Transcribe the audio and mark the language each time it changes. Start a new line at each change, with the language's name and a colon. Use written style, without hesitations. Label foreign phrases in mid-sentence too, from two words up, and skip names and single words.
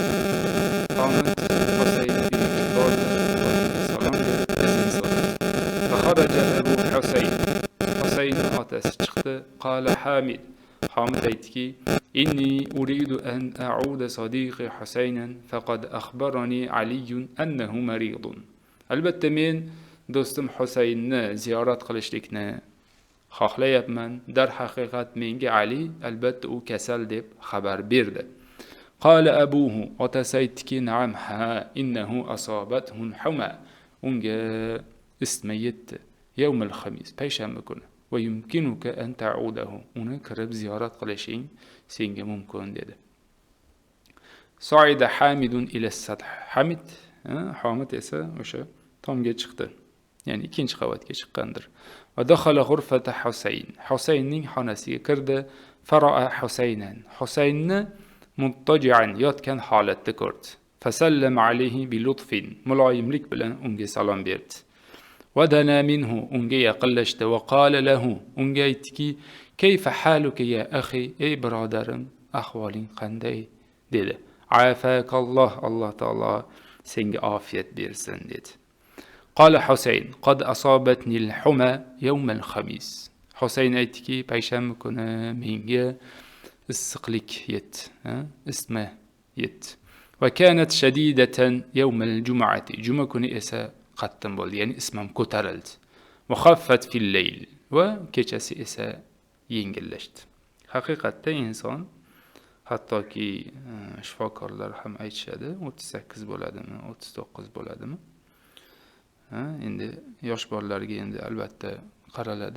Arabic: قامت حسين بإجبار فخرج أبو حسين أتسجد قال حامد aytki إني أريد أن أعود صديقي حسينا فقد أخبرني علي أنه مريض.
Uzbek: البته men do'stim Husaynni ziyorat qilishlikni xohlayapman. Dar haqiqat menga Ali albatta u kasal deb xabar berdi.
Arabic: قال أبوه
Uzbek: otasi aytdiki نعم ha
Arabic: إنه أصابته الحمى
Uzbek: unga isitma yetdi
Arabic: يوم الخميس
Uzbek: payshanba kuni
Arabic: ويمكنك أن تعوده
Uzbek: uni kirib ziyorat qilishing senga mumkin dedi.
Arabic: صعد حامد إلى السطح.
Uzbek: Hamid esa o'sha tomga chiqdi, ya'ni ikkinchi qavatga chiqqandir.
Arabic: ودخل غرفة حسين.
Uzbek: Husaynning xonasiga kirdi.
Arabic: فرأى حسينا.
Uzbek: Husaynni مضطجعا yotgan holatda ko'rdi.
Arabic: فسلم عليه بلطف.
Uzbek: muloyimlik bilan unga salom berdi.
Arabic: ودنا منه
Uzbek: unga yaqinlashdi.
Arabic: وقال له
Uzbek: unga aytdiki
Arabic: كيف حالك يا أخي
Uzbek: ey birodarim ahvoling qanday dedi.
Arabic: عافاك الله الله تعالى
Uzbek: senga afiyat bersin dedi.
Arabic: قال حسين قد أصابتني الحمى يوم الخميس.
Uzbek: Husayn aytdiki payshanba kuni menga issiqlik yetdi, isitma yetdi.
Arabic: وكانت شديدة يوم الجمعة.
Uzbek: juma kuni esa qattiq bo'ldi, ya'ni ismam ko'tarildi.
Arabic: وخفت في الليل.
Uzbek: va kechasi esa yengillashdi. Haqiqatda inson hattoki shifokorlar ham aytishadi 38 bo'ladimi, 39 bo'ladimi? Endi yosh bolalarga endi albatta qaraladi.